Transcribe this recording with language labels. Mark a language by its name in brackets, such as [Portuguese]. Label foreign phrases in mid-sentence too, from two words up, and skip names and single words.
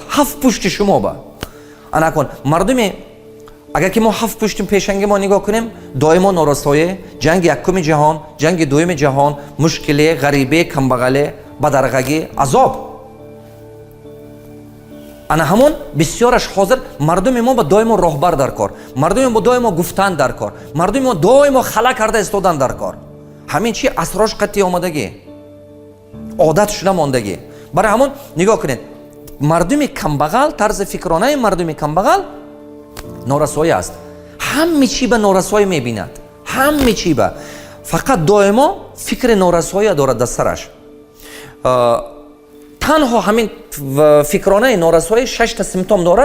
[Tajik] 7 пушти шумо ба анакун мардуми, агар ки мо 7 пушти пешанги мо нигоҳ кунем, доимо норасоӣ, ҷанги якуми ҷаҳон, ҷанги дуюми ҷаҳон, мушкилӣ, ғарибӣ, камбағалӣ, бадарғагӣ, азоб. ана ҳамон бисёраш ҳозир мардуми мо ба доимо роҳбар дар кор, мардуми мо доимо гуфтан дар кор, мардуми мо доимо хала карда истодан дар кор. ҳамин чи асрош қати омадагӣ. Одат шуда мондагӣ. Барои ҳамон нигоҳ кунед мардум камбағал тарзи фикронаи мардуми камбағал норасоӣ аст. ҳамма чӣ ба норасоӣ мебинад, ҳамма чӣ ба фақат доимо фикри норасоӣ дорад дар сараш. танҳо ҳамин фикронаи норасоӣ 6 симптом дорад.